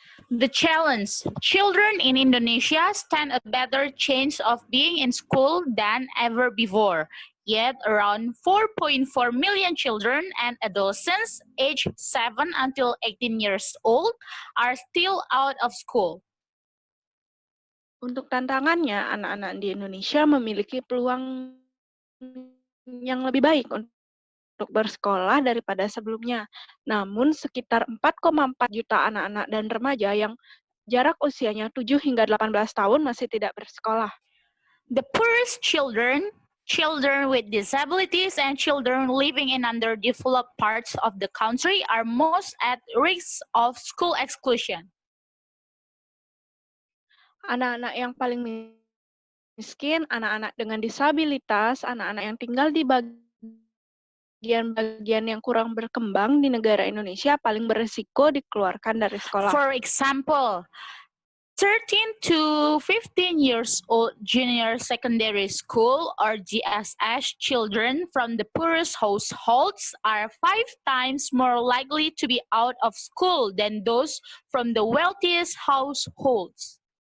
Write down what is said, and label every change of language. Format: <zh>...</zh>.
<en>The challenge, children in Indonesia stand a better chance of being in school than ever before. Yet around 4.4 million children and adolescents aged 7 until 18 years old are still out of school.</en> <id>Untuk tantangannya, anak-anak di Indonesia memiliki peluang yang lebih baik untuk bersekolah daripada sebelumnya. Namun, sekitar 4,4 juta anak-anak dan remaja yang jarak usianya 7 hingga 18 tahun masih tidak bersekolah.</id> <en>The poorest children, children with disabilities, and children living in underdeveloped parts of the country are most at risk of school exclusion.</en> <id>Anak-anak yang paling miskin, anak-anak dengan disabilitas, anak-anak yang tinggal di bagian-bagian yang kurang berkembang di negara Indonesia paling berisiko dikeluarkan dari sekolah.</id> <en>For example, 13 to 15 years old junior secondary school or GSS children from the poorest households are 5 times more likely to be out of school than those from the wealthiest households.</en>